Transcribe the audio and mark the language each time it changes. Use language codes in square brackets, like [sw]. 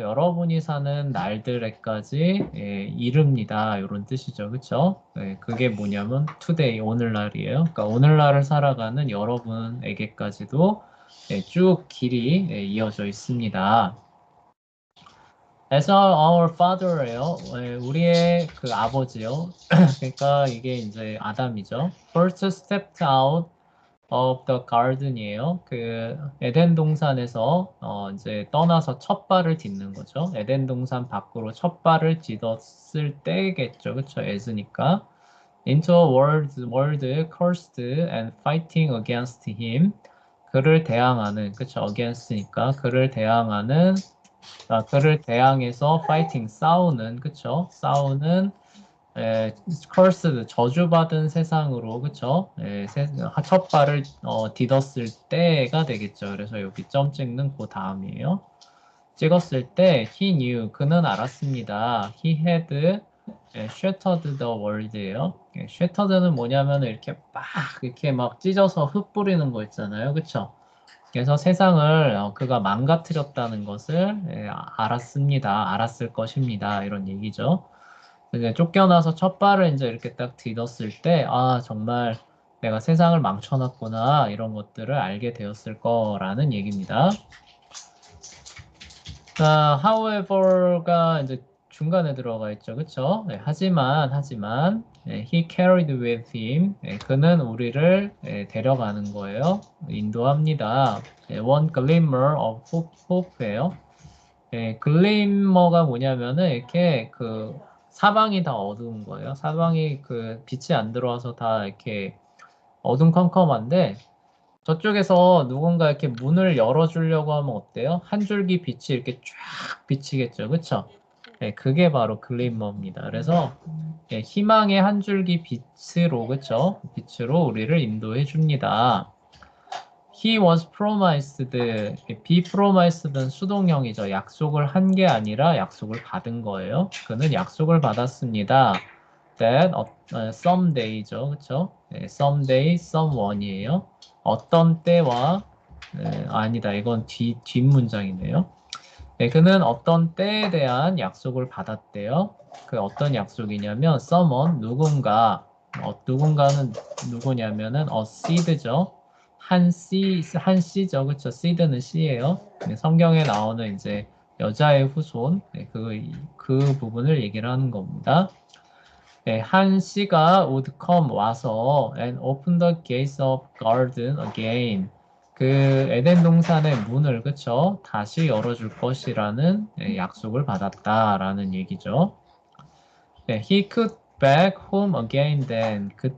[ko] 여러분이 사는 날들에까지 이릅니다. 이런 뜻이죠, 그렇죠? 그게 뭐냐면 today, 오늘날이에요. 그러니까 오늘날을 살아가는 여러분에게까지도 쭉 길이 이어져 있습니다. [en] As our father예요. [ko] 우리의 그 아버지요. 그러니까 이게 이제 아담이죠. [en] First stepped out of the garden이에요. [ko] 그 에덴 동산에서 이제 떠나서 첫 발을 딛는 거죠. 에덴 동산 밖으로 첫 발을 딛었을 때겠죠. 그렇죠? as니까. [en] Into a world cursed and fighting against him. [ko] 그를 대항하는, 그렇죠? against니까 그를 대항하는 그를 대항해서 fighting 싸우는 그쵸 싸우는 cursed 저주받은 세상으로 그쵸 첫 발을 디뎠을 때가 되겠죠. 그래서 여기 점 찍는 그 다음이에요. 찍었을 때 [en] he knew [ko] 그는 알았습니다. [en] he had shattered the world예요. [ko] shattered는 뭐냐면 이렇게 막 찢어서 흙 뿌리는 거 있잖아요. 그쵸? 그래서 세상을 그가 망가뜨렸다는 것을 알았습니다. 알았을 것입니다. 이런 얘기죠. 이제 쫓겨나서 첫 발을 이제 이렇게 딱 디뎠을 때, 아, 정말 내가 세상을 망쳐놨구나. 이런 것들을 알게 되었을 거라는 얘기입니다. 자, [en] however [ko] 가 이제 중간에 들어가 있죠. 그쵸? 하지만, [en] he carried with him. [ko] 그는 우리를 데려가는 거예요. 인도합니다. [en] one glimmer of hope예요. [ko] 글리머가 뭐냐면은 이렇게 그 사방이 다 어두운 거예요. 사방이 그 빛이 안 들어와서 다 이렇게 어둠컴컴한데 저쪽에서 누군가 이렇게 문을 열어주려고 하면 어때요? 한 줄기 빛이 이렇게 쫙 비치겠죠. 그쵸? 그게 바로 글리머입니다. 그래서 희망의 한 줄기 빛으로, 그쵸? 빛으로 우리를 인도해 줍니다. [en] He was promised, be promised는 [ko] 수동형이죠. 약속을 한 게 아니라 약속을 받은 거예요. 그는 약속을 받았습니다. [en] That someday죠, 그렇죠? someday, someone이에요. [ko] 어떤 때와 아니다. 이건 뒷문장이네요. 그는 어떤 때에 대한 약속을 받았대요. 그 어떤 약속이냐면 someone 누군가는 누구냐면은 [en] a seed [ko] 죠. 한 씨죠. 그렇죠? seed는 씨예요. 성경에 나오는 이제 여자의 후손 그 부분을 얘기를 하는 겁니다. 한 씨가 [en] would come [ko] 와서 [en] and open the gates of garden again. [ko] 그 에덴 동산의 문을 그쵸? 다시 열어줄 것이라는 약속을 받았다라는 얘기죠. [en] He could back home again then.